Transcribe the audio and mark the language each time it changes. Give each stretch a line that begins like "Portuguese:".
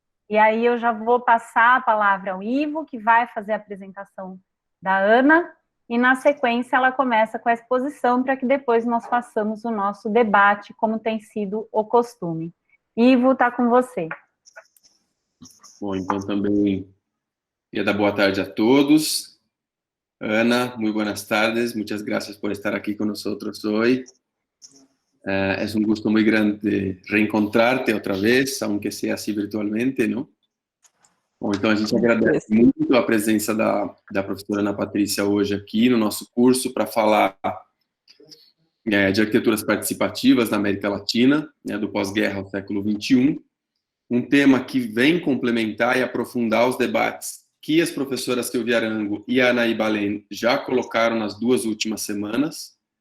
Portuguese: E aí eu já vou passar a palavra ao Ivo, que vai fazer a apresentação da Ana, e na sequência ela começa com a exposição, para que depois nós façamos o nosso debate, como tem sido o costume. Ivo, está com você. Bom, então também queria dar boa tarde a todos.
Spanish: Ana, muy buenas tardes, muchas gracias por estar aquí con nosotros hoy. Es un gusto muy grande reencontrarte otra vez, aunque sea así virtualmente, ¿no?
Portuguese: Bom, então a gente agradece muito a presença da professora Ana Patrícia hoje aqui no nosso curso para falar de arquiteturas participativas na América Latina, né, do pós-guerra ao século XXI, um tema que vem complementar e aprofundar os debates que as professoras Silvia Arango e a Anaí Balén já colocaram nas duas últimas semanas,